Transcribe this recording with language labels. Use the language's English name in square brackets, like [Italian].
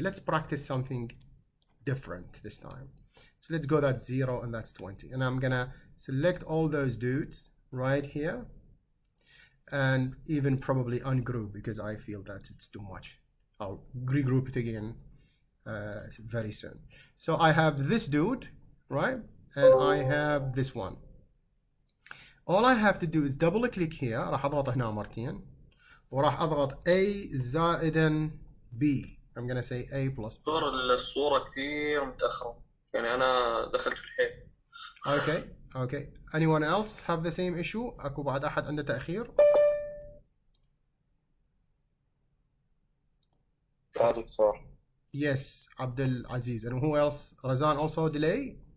[English] Let's practice something different this time. So let's go that 0 and that's 20, and I'm gonna select all those dudes right here and even probably ungroup because I feel that it's too much. I'll regroup it again very soon. So I have this dude, right, and I have this one. All I have to do is double click here. [Arabic] راح اضغط هنا مرتين وراح اضغط A زائدا B. [English] I'm gonna say A plus B. [Arabic] الصورة كثير متأخرة، يعني أنا دخلت في الحيط. [English] Okay. Anyone else have the same issue? [Arabic] أكو بعد أحد عنده تأخير؟ دكتور. [English] Yes, Abdul Aziz. And who else? Razan also delay?